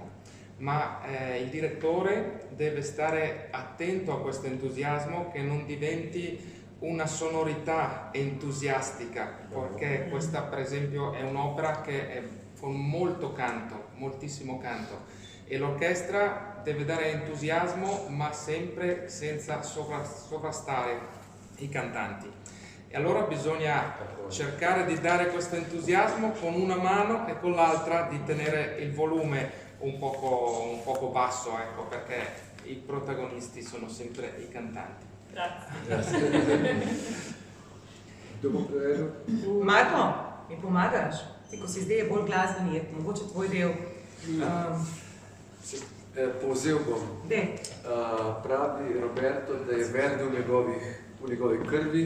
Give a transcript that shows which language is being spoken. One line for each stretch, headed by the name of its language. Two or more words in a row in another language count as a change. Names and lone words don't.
Italian: Ma il direttore deve stare attento a questo entusiasmo che non diventi una sonorità entusiastica, perché questa per esempio è un'opera che è con molto canto, moltissimo canto, e l'orchestra deve dare entusiasmo ma sempre senza sovrastare i cantanti. E allora bisogna cercare di dare questo entusiasmo con una mano e con l'altra di tenere il volume un poco basso, ecco, perché i protagonisti sono sempre i cantanti.
Slovenian: Marko, mi pomagaš? Ti, ko si zdaj bolj glasbeni, mogoče tvoj del. Povzel bom. Pravi Roberto, da je Verdi v njegovi krvi.